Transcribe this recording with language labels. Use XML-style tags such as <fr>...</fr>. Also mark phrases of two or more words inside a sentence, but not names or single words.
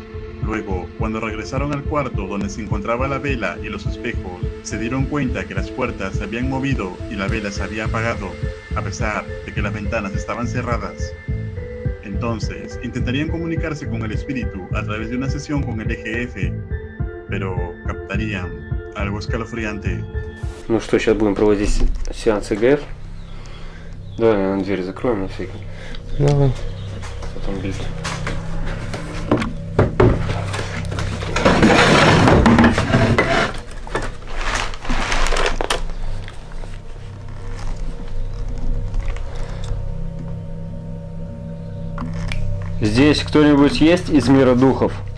<es>Luego, cuando regresaron al cuarto donde se encontraba la vela y los espejos, se dieron cuenta que las puertas se habían movido y la vela se había apagado, a pesar de que las ventanas estaban cerradas. Entonces, intentarían comunicarse con el espíritu a través de una sesión con el EGF, pero captarían algo escalofriante.</es> <ru>Ну что, сейчас будем проводить сеанс ЭГФ. Давай, наверное, дверь закроем на всякий. Давай. Потом бить. Здесь кто-нибудь есть из мира духов?</ru>